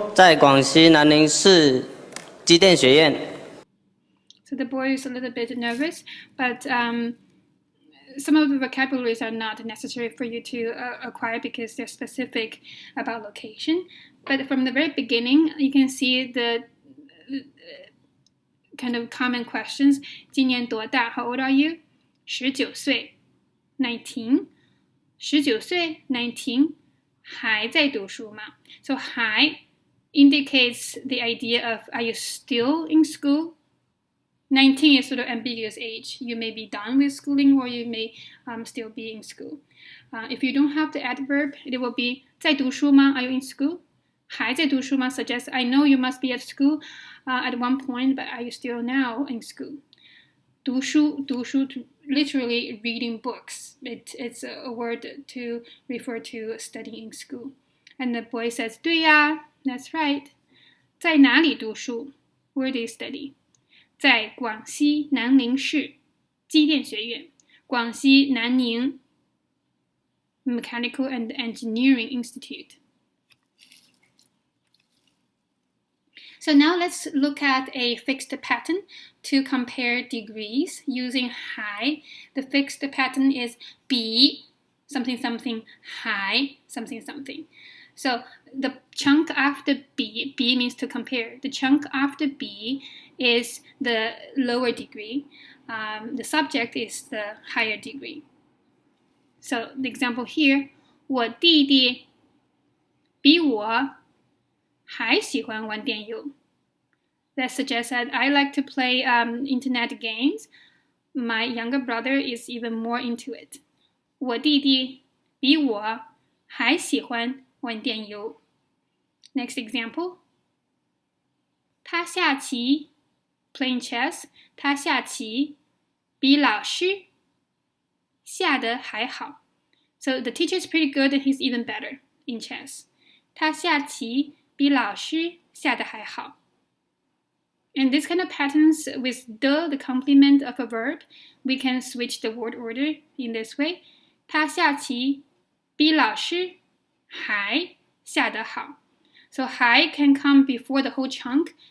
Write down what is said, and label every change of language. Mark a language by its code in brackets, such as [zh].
[zh] 在广西南宁市机电学院。 [en] So the boy is a little bit nervous, but some of the vocabularies are not necessary for you to acquire because they're specific about location. But from the very beginning, you can see the kind of common questions. [zh] 今年多大? [en] How old are you? [zh] 19岁 19 19岁 19 还在读书吗? [en] So 还 indicates the idea of are you still in school? 19 is sort of ambiguous age. You may be done with schooling or you may still be in school. If you don't have the adverb, it will be [zh] 在读书吗? [en] Are you in school? [zh] 还在读书吗 [en] suggests I know you must be at school at one point, but are you still now in school? 读书 literally reading books. It's a word to refer to studying in school. And the boy says, [zh] 对呀, [en] that's right. [zh] 在哪里读书? [en] Where do you study? [zh] 在广西南宁市机电学院，广西南宁 Mechanical and Engineering Institute. [en] So now let's look at a fixed pattern to compare degrees using 还. The fixed pattern is 比 something something 还 something something. So the chunk after B means to compare. The chunk after B is the lower degree. The subject is the higher degree. So the example here, [zh] 我弟弟比我还喜欢玩电游. [en] That suggests that I like to play internet games. My younger brother is even more into it. [zh] 我弟弟比我还喜欢玩电游. [en] Next example. [zh] 他下棋 [en] playing chess. [zh] 他下棋比老师下得还好. [en] So the teacher is pretty good and he's even better in chess. [zh] 他下棋比老师下得还好. [en] And this kind of patterns with the complement of a verb, we can switch the word order in this way. [zh] 他下棋比老师还下得好. [en] So 还 can come before the whole chunk.